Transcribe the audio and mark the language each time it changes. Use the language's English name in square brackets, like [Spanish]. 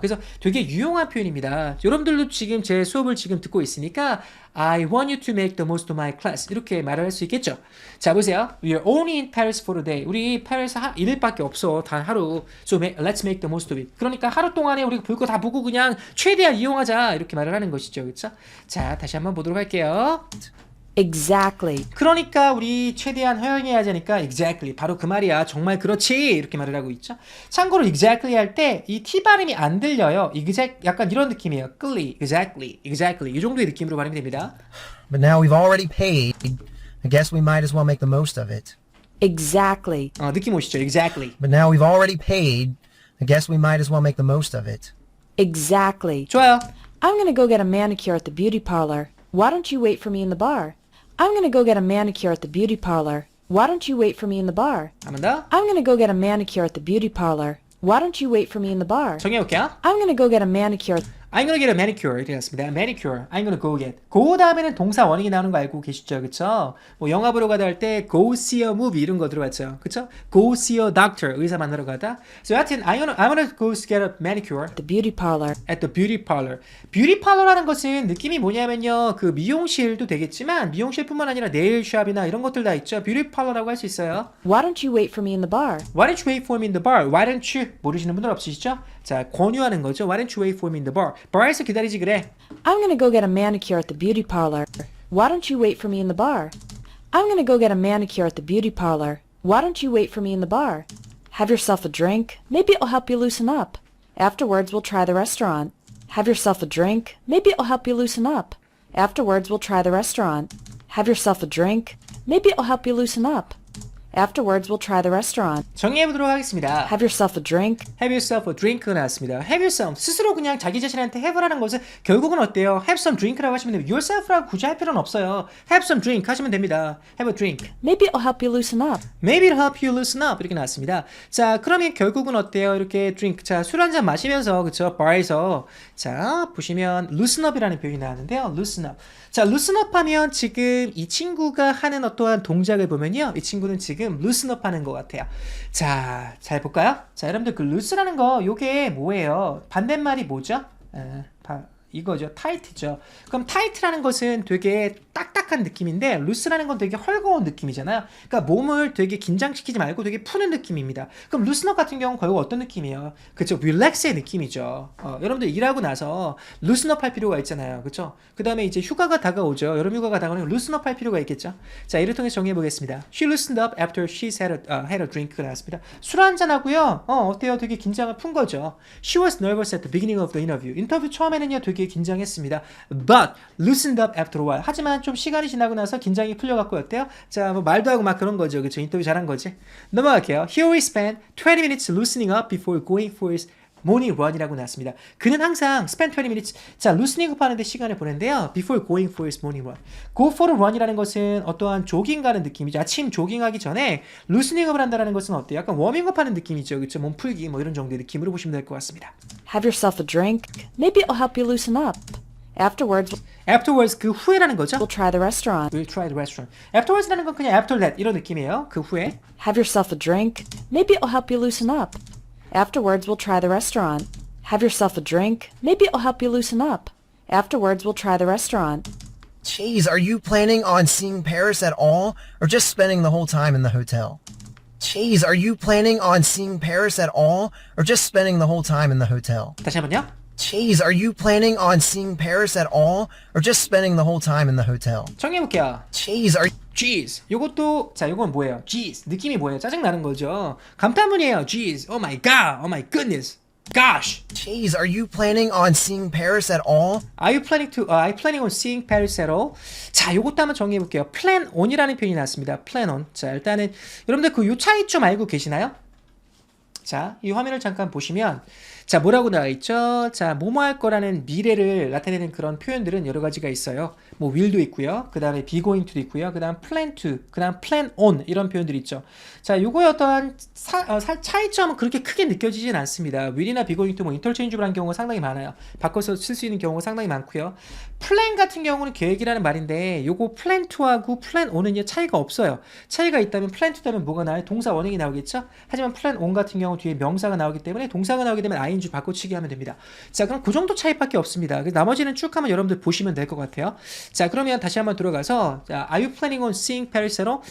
[Korean] 그래서 되게 유용한 표현입니다. 여러분들도 지금 제 수업을 지금 듣고 있으니까 [English] I want you to make the most of my class. [Korean] 이렇게 말을 할 수 있겠죠. 자, 보세요. [English] We are only in Paris for a day. [Korean] 우리 파리에서 1일밖에 없어. 단 하루. [English] So let's make the most of it. [Korean] 그러니까 하루 동안에 우리가 볼 거 다 보고 그냥 최대한 이용하자. 이렇게 말을 하는 것이죠. 그렇죠? 자, 다시 한번 보도록 할게요. [English] Exactly. [Korean] 그러니까 우리 최대한 허용해야 하니까 exactly 바로 그 말이야. 정말 그렇지. 이렇게 말을 하고 있죠. 참고로 exactly 할 때 이 T 발음이 안 들려요. 약간 이런 느낌이에요. exactly 이 정도의 느낌으로 발음이 됩니다. [English] But now we've already paid. I guess we might as well make the most of it. Exactly. [Korean] 느낌 오시죠? exactly. [English] But now we've already paid. I guess we might as well make the most of it. Exactly. [Korean] 좋아요. [English] I'm gonna go get a manicure at the beauty parlor. Why don't you wait for me in the bar? I'm gonna go get a manicure at the beauty parlor. Why don't you wait for me in the bar? [Korean] 한 번 더. [English] I'm gonna go get a manicure at the beauty parlor. Why don't you wait for me in the bar? [Korean] 정해볼게요. [English] I'm gonna go get a manicure. I'm gonna get a manicure [Korean] 이렇게 났습니다. [English] manicure. I'm gonna go get. [Korean] 그 다음에는 동사 원형이 나오는 거 알고 계시죠? 그쵸? 뭐 영화 보러 가다 할 때 [English] go see a movie [Korean] 이런 거 들어봤죠? 그쵸? [English] go see a doctor. [Korean] 의사 만나러 가다. [English] So 여하튼 I'm gonna go get a manicure The beauty parlor. at the beauty parlor. [Korean] beauty parlor라는 것은 느낌이 뭐냐면요. 그 미용실도 되겠지만 미용실뿐만 아니라 네일샵이나 이런 것들 다 있죠. beauty parlor라고 할 수 있어요. [English] Why don't you wait for me in the bar? Why don't you wait for me in the bar? Why don't you? [Korean] 모르시는 분들 없으시죠? 자, 권유하는 거죠. [English] Why don't you wait for me in the bar? [Korean] bar에서 기다리지 그래. [English] I'm gonna go get a manicure at the beauty parlor. Why don't you wait for me in the bar? I'm gonna go get a manicure at the beauty parlor. Why don't you wait for me in the bar? Have yourself a drink. Maybe it'll help you loosen up. Afterwards, we'll try the restaurant. Have yourself a drink. Maybe it'll help you loosen up. Afterwards, we'll try the restaurant. Have yourself a drink. Maybe it'll help you loosen up. Afterwards, we'll try the restaurant. [Korean] 정리해보도록 하겠습니다. [English] Have yourself a drink. Have yourself a drink가 [Korean] 나왔습니다. [English] Have yourself [Korean] 스스로 그냥 자기 자신한테 have라는 것은 결국은 어때요? [English] Have some drink [Korean] 라고 하시면 됩니다. yourself라고 굳이 할 필요는 없어요. [English] Have some drink [Korean] 하시면 됩니다. [English] Have a drink. Maybe it'll help you loosen up. Maybe it'll help you loosen up [Korean] 이렇게 나왔습니다. 자 그러면 결국은 어때요? 이렇게 drink 자 술 한잔 마시면서 그쵸 bar에서 자 보시면 loosen up이라는 표현이 나왔는데요. [English] loosen up. [Korean] 자 loosen up 하면 지금 이 친구가 하는 어떠한 동작을 보면요. 이 친구는 지금 loosen up 하는 것 같아요. 자, 잘 볼까요? 자, 여러분들 그 loose라는 거 요게 뭐예요? 반대말이 뭐죠? 이거죠. tight죠. 그럼 tight라는 것은 되게 딱딱한 느낌인데 loose라는 건 되게 헐거운 느낌이잖아요. 그러니까 몸을 되게 긴장시키지 말고 되게 푸는 느낌입니다. 그럼 loosen up 같은 경우는 결국 어떤 느낌이에요? 그쵸? relax의 느낌이죠. 여러분들 일하고 나서 loosen up 할 필요가 있잖아요. 그쵸? 그 다음에 이제 휴가가 다가오죠. 여름 휴가가 다가오면 loosen up 할 필요가 있겠죠? 자, 이를 통해서 정리해 보겠습니다. [English] She loosened up after she's had a drink가 [Korean] 나왔습니다. 술 한잔 하고요. 어때요? 되게 긴장을 푼 거죠. [English] She was nervous at the beginning of the interview. [Korean] 인터뷰 처음에는요, 되게 긴장했습니다. [English] But loosened up after a while. [Korean] 하지만 좀 시간이 지나고 나서 긴장이 풀려갖고 어때요? 자, 뭐 말도 하고 막 그런 거죠. 그쵸? 인터뷰 잘한 거지. 넘어갈게요. [English] Here we spent 20 minutes loosening up before going for his morning run [Korean] 이라고 나왔습니다. 그는 항상 [English] spend 20 minutes [Korean] 자, loosening up 하는데 시간을 보낸대요. [English] Before going for his morning run. Go for a run [Korean] 이라는 것은 어떠한 조깅 가는 느낌이죠. 아침 조깅하기 전에 loosening up을 한다는 것은 어때요? 약간 워밍업 하는 느낌이죠. 그쵸? 몸 풀기 뭐 이런 정도의 느낌으로 보시면 될 것 같습니다. [English] Have yourself a drink. Maybe it'll help you loosen up. Afterwards, [Korean] 그 후에라는 거죠. [English] we'll try the restaurant. We'll try the restaurant. [Korean] Afterwards라는 건 그냥 [English] after that [Korean] 이런 느낌이에요. 그 후에. [English] Have yourself a drink. Maybe it'll help you loosen up. Afterwards, we'll try the restaurant. Have yourself a drink. Maybe it'll help you loosen up. Afterwards, we'll try the restaurant. Jeez, are you planning on seeing Paris at all, or just spending the whole time in the hotel? Jeez, are you planning on seeing Paris at all, or just spending the whole time in the hotel? [Korean] 다시 한번요. [English] Jeez, are you planning on seeing Paris at all, or just spending the whole time in the hotel? [Korean] 정리해볼게요. [English] Jeez, are [Korean] Jeez. 요것도 자, 요건 뭐예요? Jeez. 느낌이 뭐예요? 짜증 나는 거죠. 감탄문이에요. Jeez. [English] Oh my god. Oh my goodness. Gosh. Jeez, are you planning on seeing Paris at all? Are you planning on seeing Paris at all? [Korean] 자, 요것도 한번 정리해 볼게요. plan on이라는 표현이 나왔습니다. plan on. 자, 일단은 여러분들 그 요 차이점 알고 계시나요? 자, 이 화면을 잠깐 보시면 자, 뭐라고 나와 있죠? 자, 뭐뭐 할 거라는 미래를 나타내는 그런 표현들은 여러 가지가 있어요. 뭐 will도 있고요. 그 다음에 be going to도 있고요. 그 다음 plan to, 그 다음 plan on 이런 표현들이 있죠. 자, 요거의 어떠한 차이점은 그렇게 크게 느껴지진 않습니다. will이나 be going to 뭐 interchangeable한 경우가 상당히 많아요. 바꿔서 쓸 수 있는 경우가 상당히 많고요. plan 같은 경우는 계획이라는 말인데 요거 plan to하고 plan on은요 차이가 없어요. 차이가 있다면 plan to 되면 뭐가 나와요? 동사 원형이 나오겠죠? 하지만 plan on 같은 경우 뒤에 명사가 나오기 때문에 동사가 나오게 되면 ing 바꿔치기 하면 됩니다. 자, 그럼 그 정도 차이밖에 없습니다. 나머지는 쭉 한번 여러분들 보시면 될 것 같아요. 자, 그러면 다시 한번 들어가서 자, [English] Are you planning on seeing Paris at all?